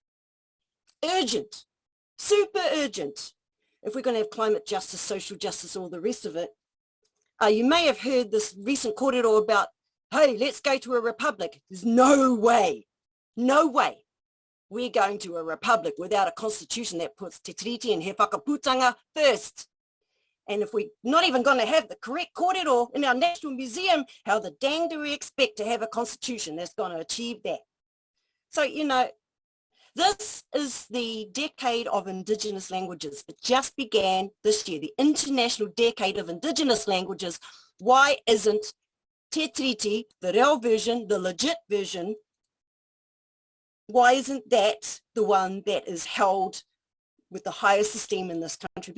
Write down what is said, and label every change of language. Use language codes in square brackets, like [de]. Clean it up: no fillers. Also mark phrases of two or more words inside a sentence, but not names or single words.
[en] Urgent, super urgent. If we're going to have climate justice, social justice, all the rest of it. You may have heard this recent kōrero about, hey, let's go to a republic. There's no way we're going to a republic without a constitution that puts Te Tiriti and he whakaputanga first. And if we're not even going to have the correct kōrero in our National Museum, how the dang do we expect to have a constitution that's going to achieve that? So, this is the Decade of Indigenous Languages. It just began this year, the International Decade of Indigenous Languages, Why isn't Te Tiriti, the Reo version, the legit version, why isn't that the one that is held with the highest esteem in this country?